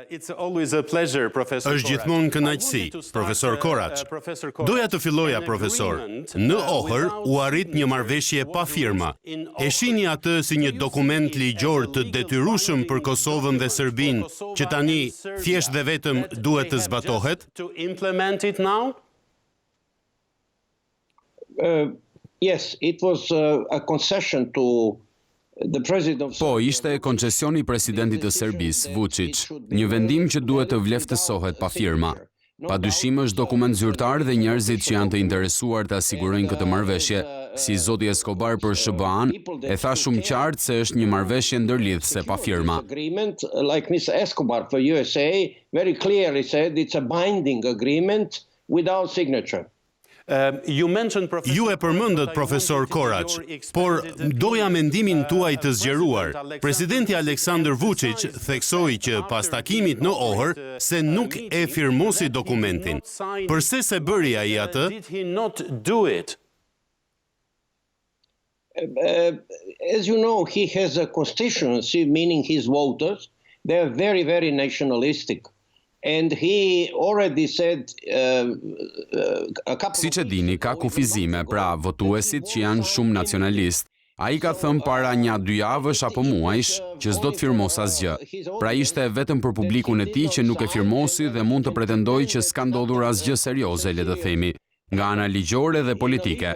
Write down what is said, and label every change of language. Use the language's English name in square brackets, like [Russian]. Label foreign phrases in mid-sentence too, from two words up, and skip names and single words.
[Albanian] Është gjithmonë kënaqësi, profesor Korać. Doja të filloja, profesor. Në Ohër u arrit një marrëveshje pa firma. E shihni atë si një dokument ligjor të detyrueshëm për Kosovën dhe Serbinë, që tani thjesht dhe vetëm duhet të zbatohet? [English] Yes, it was a concession to [Albanian] Po, ishte koncesion i presidentit të Serbisë, Vučić, një vendim që duhet të vleftësohet pa firma. Padyshim është dokument zyrtar dhe njerëzit që janë të interesuar të asigurojnë këtë marrëveshje, si zoti Escobar për SBA-n, e tha shumë qartë se është një marrëveshje ndërlidhëse pa firma. [English] Like Mr. Escobar for USA very clearly said it's a binding agreement without signature. [Albanian] Ju e përmendët, profesor Korać, por doja mendimin tuaj të zgjeruar. Presidenti Aleksandar Vučić theksoi që pas takimit në Ohër se nuk e firmosi dokumentin. Përse se bëri ai atë? [English] As you know, he has a constituency, meaning his voters. They are very, very nationalistic. And he already said [Albanian] Siç e dini, ka kufizime, pra votuesit që janë shumë nacionalist. Ai ka thënë para 1-2 javësh apo muajsh që s'do të firmos asgjë. Pra ishte vetëm për publikun e tij që nuk e firmosi dhe mund të pretendojë që s'ka ndodhur asgjë serioze, le të themi, nga ana ligjore dhe politike.